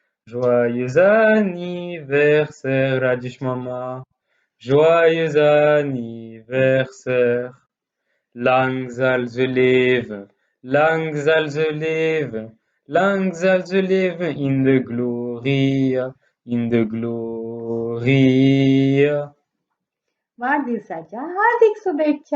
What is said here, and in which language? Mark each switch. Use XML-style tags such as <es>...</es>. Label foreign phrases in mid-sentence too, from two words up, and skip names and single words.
<fr>Joyeux anniversaire, Rajesh Mama. Joyeux anniversaire.</fr> <nl>Lang zal ze leven, lang zal ze leven, lang zal ze leven in de gloria, in de gloria.</nl> <mr>वाढदिवसाच्या हार्दिक शुभेच्छा.</mr>